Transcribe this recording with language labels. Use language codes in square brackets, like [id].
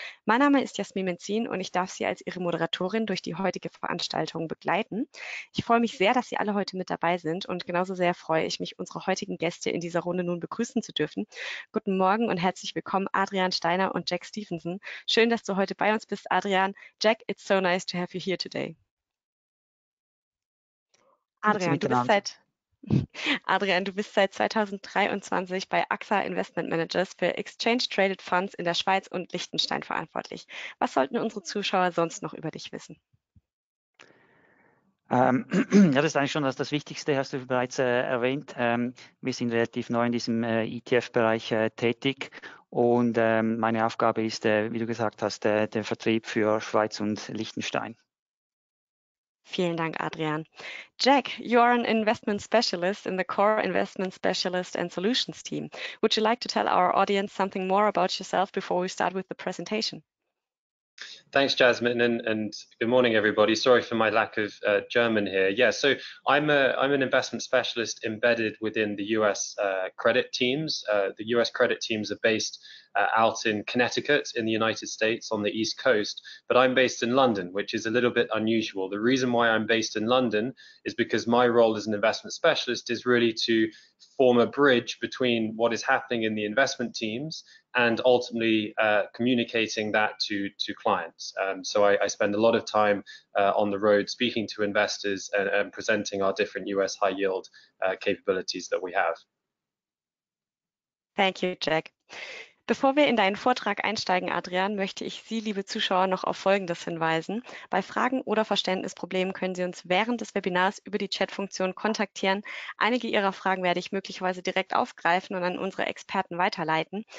[de] Mein Name ist Jasmin Menzin und ich darf Sie als Ihre Moderatorin durch die heutige Veranstaltung begleiten. Ich freue mich sehr, dass Sie alle heute mit dabei sind und genauso sehr freue ich mich, unsere heutigen Gäste in dieser Runde nun begrüßen zu dürfen. Guten Morgen und herzlich willkommen, Adrian Steiner und Jack Stevenson. Schön, dass du heute bei uns bist, Adrian. [en] Jack, it's so nice to have you here today. [de] Grüezi Adrian, miteinander. Du bist seit 2023 bei AXA Investment Managers für Exchange Traded Funds in der Schweiz und Liechtenstein verantwortlich. Was sollten unsere Zuschauer sonst noch über dich wissen? Ja, das ist eigentlich schon das Wichtigste, hast du bereits erwähnt. Wir sind relativ neu in diesem ETF-Bereich tätig und meine Aufgabe ist, wie du gesagt hast, der Vertrieb für Schweiz und Liechtenstein. Vielen Dank, Adrian. [en] Jack, you are an investment specialist in the core investment specialist and solutions team. Would you like to tell our audience something more about yourself before we start with the presentation? Thanks, Jasmine, and good morning, everybody. Sorry for my lack of German here. Yeah, so I'm an investment specialist embedded within the US credit teams. The US credit teams are based out in Connecticut in the United States on the East Coast, but I'm based in London, which is a little bit unusual. The reason why I'm based in London is because my role as an investment specialist is really to form a bridge between what is happening in the investment teams and ultimately communicating that to clients. So I spend a lot of time on the road speaking to investors and presenting our different US high yield capabilities that we have. Thank you, Jack. [de] Bevor wir in deinen Vortrag einsteigen, Adrian, möchte ich Sie, liebe Zuschauer, noch auf Folgendes hinweisen. Bei Fragen oder Verständnisproblemen können Sie uns während des Webinars über die Chatfunktion kontaktieren. Einige Ihrer Fragen werde ich möglicherweise direkt aufgreifen und an unsere Experten weiterleiten.